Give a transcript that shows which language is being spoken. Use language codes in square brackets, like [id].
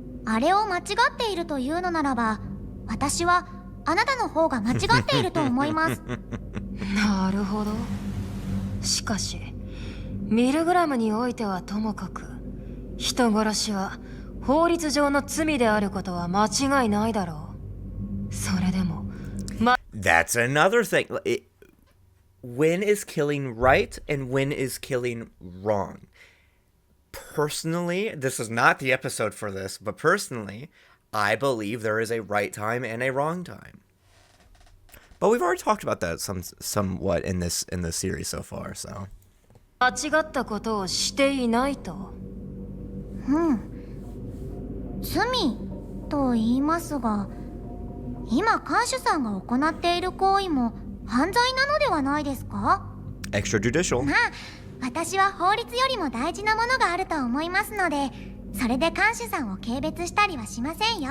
[ja] あれを間違っているというのならば、私はあなたの方が間違っていると思います。なるほど。しかしミルグラムにおいてはともかく、人殺しは法律上の罪であることは間違いないだろう。それでも [en] That's another thing. When is killing right and when is killing wrong? Personally, this is not the episode for this, but personally, I believe there is a right time and a wrong time. But we've already talked about that somewhat in this series so far, so. [ja] 間違ったことをしていないと。罪と言いますが、今看守さんが行っている行為も犯罪なのではないですか？ [en] Extrajudicial. [ja] まあ、私は法律よりも大事なものがあると思いますので、それで看守さんを軽蔑したりはしませんよ。